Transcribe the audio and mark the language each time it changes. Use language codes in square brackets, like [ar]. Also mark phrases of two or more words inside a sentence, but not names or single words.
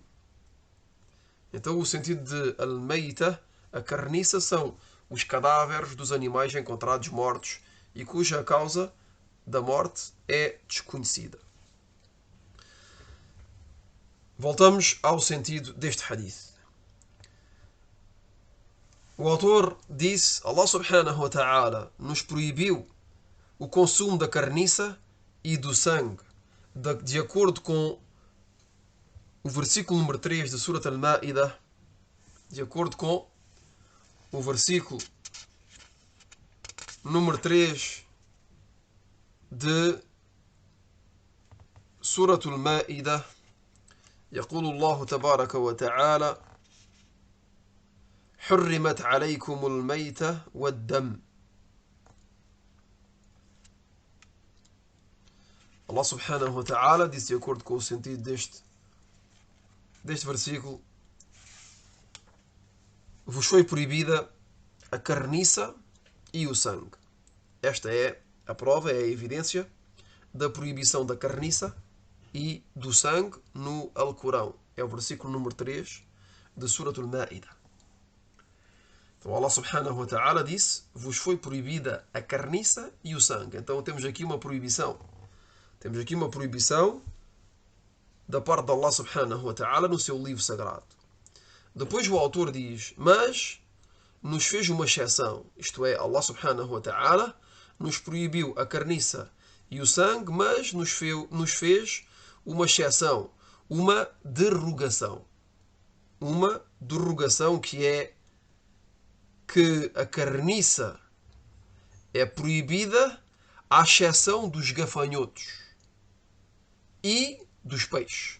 [pt] Então, o sentido de al-mayta, a carniça, são os cadáveres dos animais encontrados mortos e cuja causa da morte é desconhecida. Voltamos ao sentido deste hadith. O autor disse: Allah [ar] سبحانه وتعالى [pt] nos proibiu o consumo da carniça e do sangue, de acordo com o versículo número 3 de Surat Al-Ma'idah, de acordo com o versículo número 3 de [ar] سورة المائدة يقول الله تبارك وتعالى حرمت عليكم الميتة والدم. [pt] Allah [ar] سبحانه وتعالى [pt] diz, de acordo com o sentido deste versículo: vos foi proibida a carniça e o sangue. Esta é a prova, é a evidência da proibição da carniça e do sangue no Alcorão. É o versículo número 3 de Surat al-Ma'idah. Então Allah [ar] سبحانه وتعالى [pt] disse: vos foi proibida a carniça e o sangue. Então temos aqui uma proibição. Temos aqui uma proibição da parte de Allah [ar] سبحانه وتعالى [pt] no seu livro sagrado. Depois o autor diz: mas nos fez uma exceção. Isto é, Allah [ar] سبحانه وتعالى [pt] nos proibiu a carniça e o sangue, mas nos fez uma exceção, uma derrogação. Uma derrogação que é que a carniça é proibida à exceção dos gafanhotos e dos peixes.